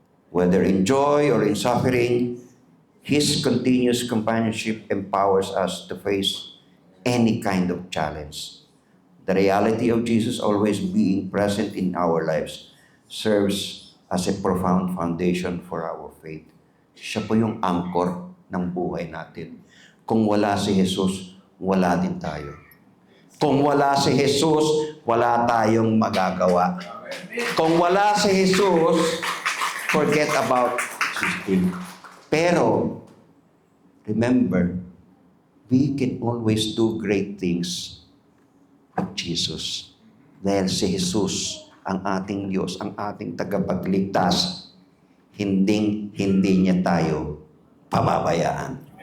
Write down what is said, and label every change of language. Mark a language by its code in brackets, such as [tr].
[en] Whether in joy or in suffering, His continuous companionship empowers us to face any kind of challenge. The reality of Jesus always being present in our lives serves as a profound foundation for our faith. [tl] Siya po yung anchor ng buhay natin. Kung wala si Jesus, wala din tayo. Kung wala si Jesus, wala tayong magagawa. Kung wala si Jesus, [en] forget about Jesus. Pero, remember, we can always do great things with Jesus. [tl] Dahil si Jesus, ang ating Diyos, ang ating tagapagligtas, hindi niya tayo pababayaan.